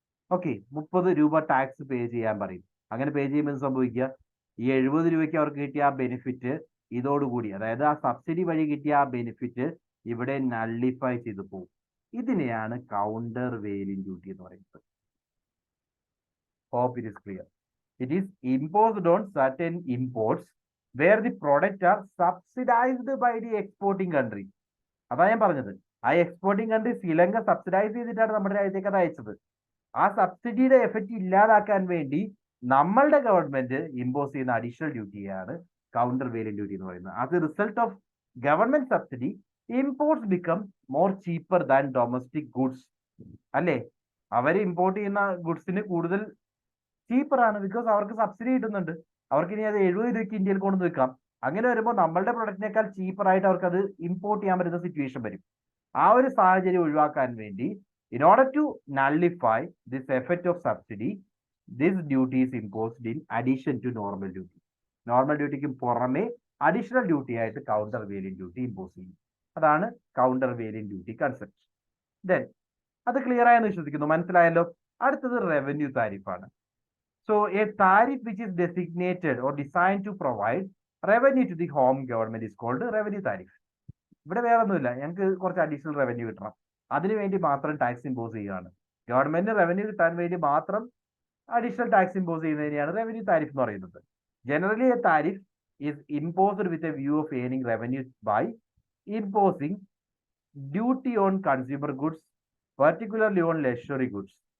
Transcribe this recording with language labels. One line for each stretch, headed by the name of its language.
Malayalam: Okay, 30 രൂപ tax പേ ചെയ്യാൻ പറയും. അങ്ങനെ പേ ചെയ്യുമ്പോൾ സംഭവിക്കുക, ഈ 70 രൂപയ്ക്ക് അവർക്ക് കിട്ടിയ ആ ബെനിഫിറ്റ് ഇതോടുകൂടി, അതായത് ആ സബ്സിഡി വഴി കിട്ടിയ ആ ബെനിഫിറ്റ് ഇവിടെ നള്ളിഫൈ ചെയ്തു പോകും. ഇതിനെയാണ് കൗണ്ടർ വെയിലിംഗ് ഡ്യൂട്ടി എന്ന് പറയുന്നത്.
English: Hope it is clear. It is imposed on certain imports where the products are subsidized by the exporting country.
Malayalam: അതാ ഞാൻ പറഞ്ഞത്, ആ എക്സ്പോർട്ടിംഗ് കൺട്രി ശ്രീലങ്ക സബ്സിഡൈസ് ചെയ്തിട്ടാണ് നമ്മുടെ രാജ്യത്തേക്ക് അത് അയച്ചത്. ആ സബ്സിഡിയുടെ എഫക്റ്റ് ഇല്ലാതാക്കാൻ വേണ്ടി നമ്മളുടെ ഗവൺമെന്റ് ഇമ്പോസ് ചെയ്യുന്ന അഡീഷണൽ ഡ്യൂട്ടിയാണ് കൗണ്ടർ വെയിലിംഗ് ഡ്യൂട്ടി എന്ന് പറയുന്നത്.
English: As a result of government subsidy, imports become more cheaper than domestic goods. അല്ലേ?
Malayalam: അവർ ഇമ്പോർട്ട് ചെയ്യുന്ന ഗുഡ്സിന് കൂടുതൽ ചീപ്പറാണ്, ബിക്കോസ് അവർക്ക് സബ്സിഡി കിട്ടുന്നുണ്ട്. അവർക്ക് ഇനി അത് 70 രൂപയ്ക്ക് ഇന്ത്യയിൽ കൊണ്ടു വെക്കാം. അങ്ങനെ വരുമ്പോൾ നമ്മളുടെ പ്രൊഡക്റ്റിനേക്കാൾ ചീപ്പറായിട്ട് അവർക്ക് അത് ഇമ്പോർട്ട് ചെയ്യാൻ പറ്റുന്ന സിറ്റുവേഷൻ വരും. ആ ഒരു സാഹചര്യം ഒഴിവാക്കാൻ വേണ്ടി,
English: in order to nullify this effect of subsidy, this duty is imposed in addition to normal duty.
Malayalam: Normal ഡ്യൂട്ടിക്ക് പുറമെ അഡീഷണൽ ഡ്യൂട്ടി ആയിട്ട് കൗണ്ടർ വെയിലിംഗ് ഡ്യൂട്ടി ഇമ്പോസ് ചെയ്യും. അതാണ് counter vailing duty concept. Then അത് ക്ലിയർ ആയെന്ന് വിശ്വസിക്കുന്നു. മനസ്സിലായല്ലോ? അടുത്തത് revenue താരിഫാണ്.
English: So a tariff which is designated or designed to provide revenue to the home government is called revenue tariff.
Malayalam: ഇവിടെ വേറെ ഒന്നുമില്ല, ഞങ്ങൾക്ക് കുറച്ച് അഡീഷണൽ റവന്യൂ കിട്ടണം, അതിനുവേണ്ടി മാത്രം ടാക്സ് ഇമ്പോസ് ചെയ്യുകയാണ്. ഗവൺമെന്റിന് റവന്യൂ കിട്ടാൻ വേണ്ടി മാത്രം additional tax impose ചെയ്യുന്നതിനെയാണ് revenue tariff എന്ന് പറയുന്നത്.
English: Generally a tariff is imposed with a view of earning revenue by imposing duty on consumer goods, particularly on luxury goods.